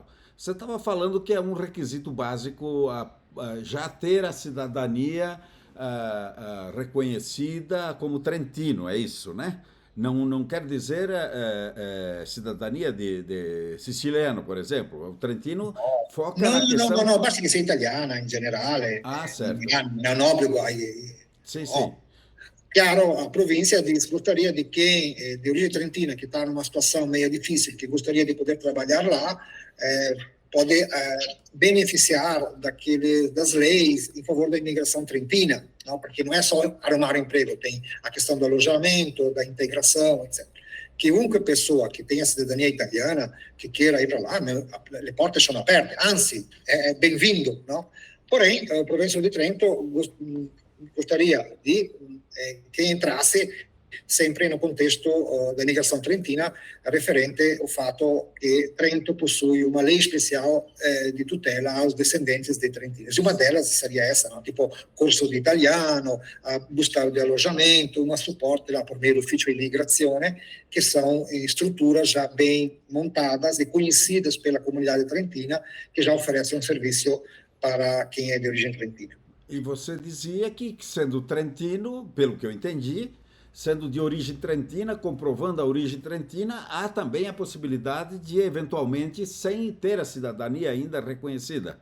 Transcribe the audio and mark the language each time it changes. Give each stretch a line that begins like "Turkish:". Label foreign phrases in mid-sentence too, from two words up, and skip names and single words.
Portuguese: Você estava falando que é um requisito básico já ter a cidadania reconhecida como trentino, é isso, né? Não quer dizer cidadania de siciliano, por exemplo. O trentino foca
Italian: No,
Portuguese: na
Italian: no, no,
Portuguese: questão.
Italian: no, basta che sia italiana in generale, Ah, non
Portuguese: certo.
Italian: è un obbligo.
Portuguese: Sim, sim.
Italian: No.
Portuguese: Chiaro, a província gostaria de quem de origem trentina, que está numa situação meio difícil, que gostaria de poder trabalhar lá, pode beneficiar das leis em favor da imigração trentina, não? Porque não é só arrumar emprego, tem a questão do alojamento, da integração, etc. Chiunque pessoa que tenha cidadania italiana, que queira ir para lá,
Italian: le porte sono aperte, anzi, è bem-vindo, no?
Portuguese: Porém, a província de Trento gostaria de que entrasse sempre no contexto da imigração trentina, referente ao fato que Trento possui uma lei especial de tutela aos descendentes de trentinos. E uma delas seria essa, no? Tipo
Italian: corso di italiano,
Portuguese: busca de alojamento, uma suporte lá por meio do
Italian: ufficio di imigrazione,
Portuguese: que são estruturas já bem montadas e conhecidas pela comunidade trentina, que já oferecem um serviço para quem é de origem trentina. E você dizia que, sendo trentino, pelo que eu entendi, sendo de origem trentina, comprovando a origem trentina, há também a possibilidade de, eventualmente, sem ter a cidadania ainda reconhecida.